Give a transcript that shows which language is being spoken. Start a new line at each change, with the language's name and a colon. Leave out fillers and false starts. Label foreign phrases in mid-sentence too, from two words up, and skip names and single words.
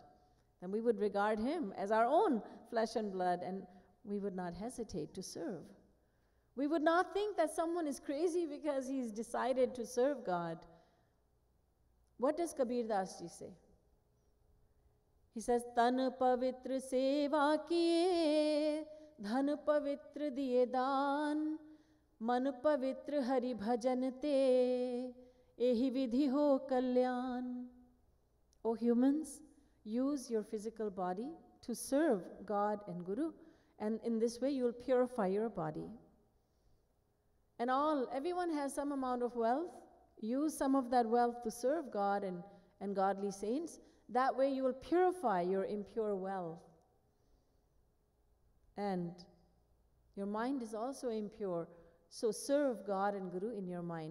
English: Then we would regard him as our own flesh and blood, and we would not hesitate to serve. We would not think that someone is crazy because he's decided to serve God. What does Kabir Das ji say? He says,
Hindi: "तन पवित्र सेवा किये, धन पवित्र दिये दान, मन पवित्र हरि भजन ते, एहि विधि हो कल्याण."
English: O humans, use your physical body to serve God and Guru, and in this way you will purify your body. And everyone has some amount of wealth. Use some of that wealth to serve God and godly saints. That way you will purify your impure wealth. And your mind is also impure, so serve God and Guru in your mind.